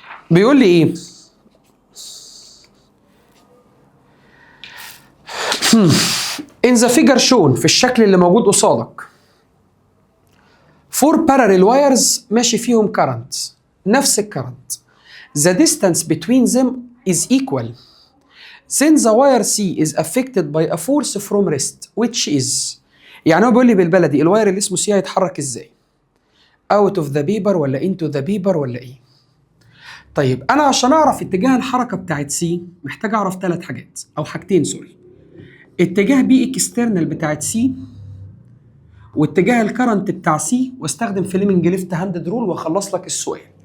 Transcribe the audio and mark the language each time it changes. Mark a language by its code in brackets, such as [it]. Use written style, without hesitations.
[ar] بيقول لي ايه؟ [en] in the figure shown، [ar] في الشكل اللي موجود قصادك، [en] four parallel wires [ar] ماشي فيهم current، نفس الكرنت. [en] the distance between them is equal. Then the wire C is affected by a force from rest which is. [ar] يعني هو بيقول لي بالبلدي الواير اللي اسمه سي هيتحرك ازاي؟ [en] out of the paper [ar] ولا [en] into the paper [ar] ولا ايه؟ طيب انا عشان اعرف اتجاه الحركه بتاعت سي محتاج اعرف ثلاث حاجات او حاجتين سوري. اتجاه بي اكسترنال بتاعت سي، واتجاه الكرنت بتاع سي، واستخدم فليمنج ليفت هاندد رول واخلص لك السؤال.